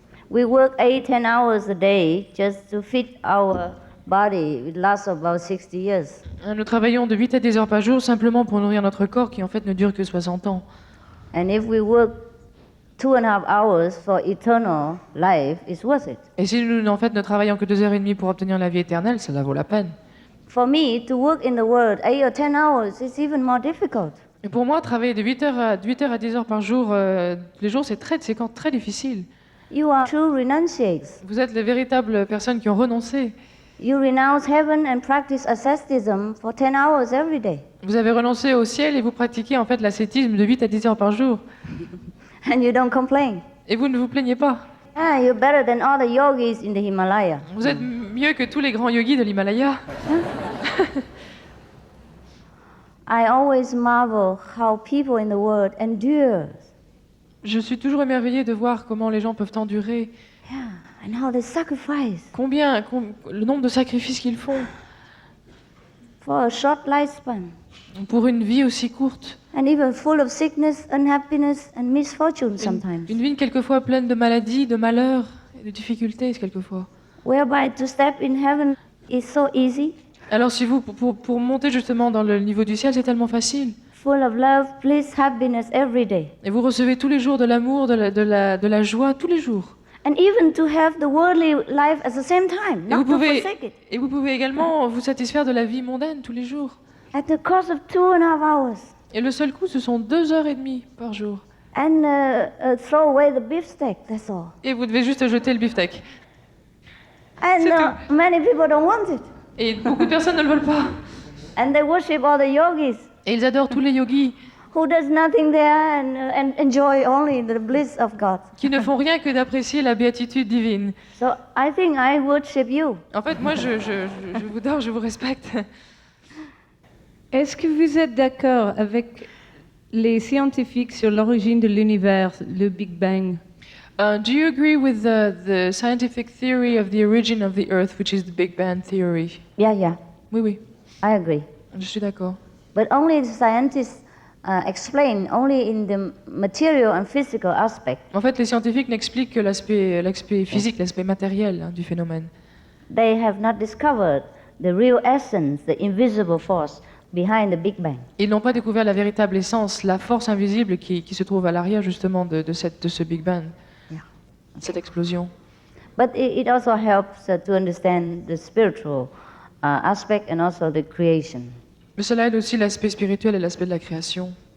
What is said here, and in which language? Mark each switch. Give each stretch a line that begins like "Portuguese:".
English: We work 8-10 hours a day just to fit our body. It lasts about 60 years.
French: Nous travaillons de 8 à 10 heures par jour simplement pour nourrir notre corps qui en fait ne dure que 60 ans.
English: And if we work 2.5 hours for eternal life, it's worth it.
French: Et si nous en fait ne travaillons que 2h30 pour obtenir la vie éternelle, ça vaut la peine.
English: For me, to work in the world 8 or 10 hours is even more difficult.
French: Et pour moi, travailler de 8h à 10 heures par jour, tous les jours, c'est très difficile.
English: You are true renunciates.
French: Vous êtes les véritables personnes qui ont renoncé.
English: You renounce heaven and practice asceticism for 10 hours every day.
French: Vous avez renoncé au ciel et vous pratiquez en fait l'ascétisme de 8 à 10 heures par jour.
English: And you don't complain.
French: Et vous ne vous plaignez pas.
English: Ah, you're better than all the yogis in the Himalaya.
French: Vous êtes mieux que tous les grands yogis de l'Himalaya.
English: I always marvel how people in the world endure.
French: Je suis toujours émerveillée de voir comment les gens peuvent endurer.
English: Yeah, and how they sacrifice.
French: Le nombre de sacrifices qu'ils font.
English: For a short lifespan.
French: Pour une vie aussi courte.
English: And even full of sickness, unhappiness and misfortune sometimes.
French: Une vie quelquefois pleine de maladies, de malheurs et de difficultés quelquefois.
English: Whereby to step in heaven is so easy.
French: Alors si vous, pour monter justement dans le niveau du ciel, c'est tellement facile.
English: Full of love, bliss, happiness every day.
French: Et vous recevez tous les jours de l'amour, de la joie, tous les jours.
English: And even to have the worldly life at the same time, not to forsake it.
French: Et vous pouvez également vous satisfaire de la vie mondaine tous les jours.
English: At the cost of 2.5 hours.
French: Et le seul coût, ce sont 2h30 par jour.
English: And throw away the beefsteak, that's all.
French: Et vous devez juste jeter le beefsteak.
English: And many people don't want it.
French: Et beaucoup de personnes ne le veulent pas.
English: And they worship all the yogis.
French: Et ils adorent tous les yogis.
English: Who does nothing there and enjoy only the bliss of God.
French: Qui ne font rien que d'apprécier la béatitude divine.
English: So I think I worship you.
French: En fait, moi, je vous adore, je vous respecte. Est-ce que vous êtes d'accord avec les scientifiques sur l'origine de l'univers, le Big Bang?
English: Do you agree with the scientific theory of the origin of the Earth, which is the Big Bang theory? Yeah.
French: Oui.
English: I agree.
French: Je suis d'accord.
English: But only the scientists explained only in the material and physical aspect.
French: En fait, les scientifiques n'expliquent que l'aspect physique, l'aspect matériel du phénomène.
English: They have not discovered the real essence, the invisible force behind the Big Bang.
French: Ils n'ont pas découvert la véritable essence, la force invisible qui se trouve à l'arrière justement de ce Big Bang, cette explosion.
English: But it also helps to understand the spiritual aspect and also the creation. Mais cela aide aussi l'aspect spirituel et l'aspect de la création.